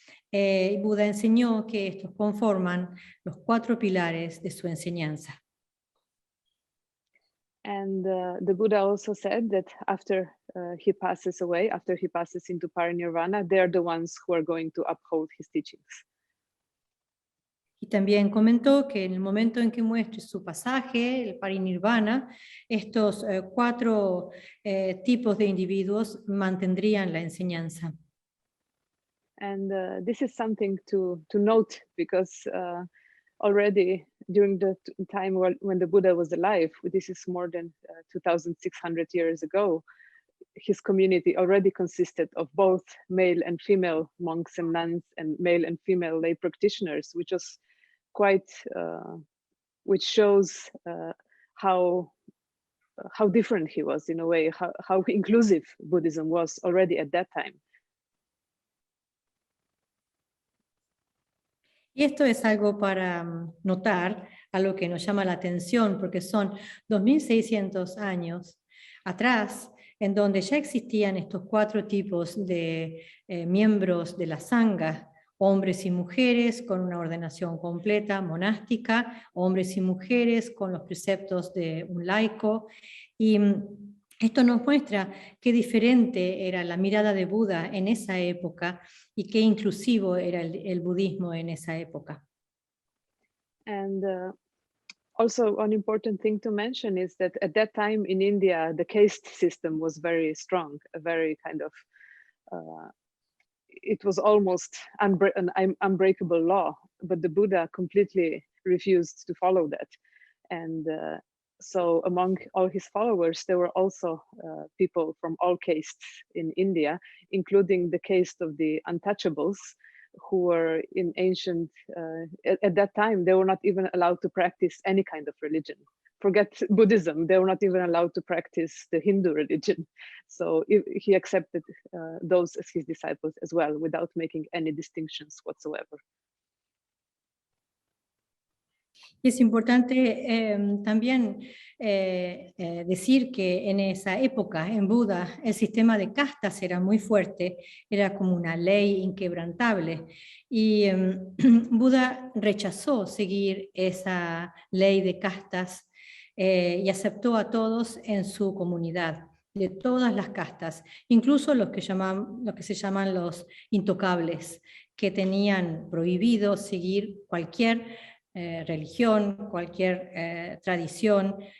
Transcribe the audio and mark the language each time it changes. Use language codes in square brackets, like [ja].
[es] Buda enseñó que estos conforman los 4 pilares de su enseñanza. [en] And the Buddha also said that after he passes away, after he passes into parinirvana, they're the ones who are going to uphold his teachings. [es] Y también comentó que en el momento en que muestre su pasaje, el parinirvana, estos 4 tipos de individuos mantendrían la enseñanza. [en] And this is something to note, because already during the time when the Buddha was alive, this is more than 2,600 years ago, his community already consisted of both male and female monks and nuns and male and female lay practitioners, which was quite, which shows how different he was in a way, how inclusive Buddhism was already at that time. [es] Y esto es algo para notar, algo que nos llama la atención, porque son 2600 años atrás, en donde ya existían estos 4 tipos de miembros de la Sangha: hombres y mujeres con una ordenación completa monástica, hombres y mujeres con los preceptos de un laico. Y esto nos muestra qué diferente era la mirada de Buda en esa época y qué inclusivo era el budismo en esa época. [en] And also an important thing to mention is that at that time in India, the caste system was very strong, a very kind of, it was almost an unbreakable law, but the Buddha completely refused to follow that. And so among all his followers, there were also people from all castes in India, including the caste of the untouchables, who were in ancient, at that time, they were not even allowed to practice any kind of religion. Forget Buddhism, they were not even allowed to practice the Hindu religion. So he accepted those as his disciples as well, without making any distinctions whatsoever. [es] Y es importante también decir que en esa época, en Buda, el sistema de castas era muy fuerte, era como una ley inquebrantable. Y Buda rechazó seguir esa ley de castas y aceptó a todos en su comunidad, de todas las castas, incluso los que se llaman los intocables, que tenían prohibido seguir cualquier religión, cualquier tradición,